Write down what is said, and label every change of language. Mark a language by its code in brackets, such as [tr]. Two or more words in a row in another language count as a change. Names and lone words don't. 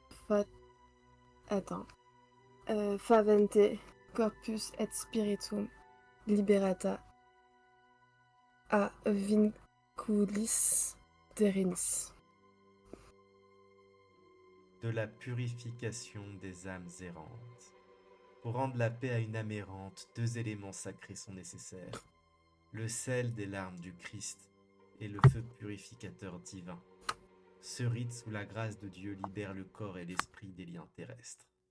[la] favente corpus et spiritum liberata a vinculis terrenis. [fr] De la purification des âmes errantes. Pour rendre la paix à une âme errante, 2 éléments sacrés sont nécessaires. Le sel des larmes du Christ et le feu purificateur divin. Ce rite sous la grâce de Dieu libère le corps et l'esprit des liens terrestres.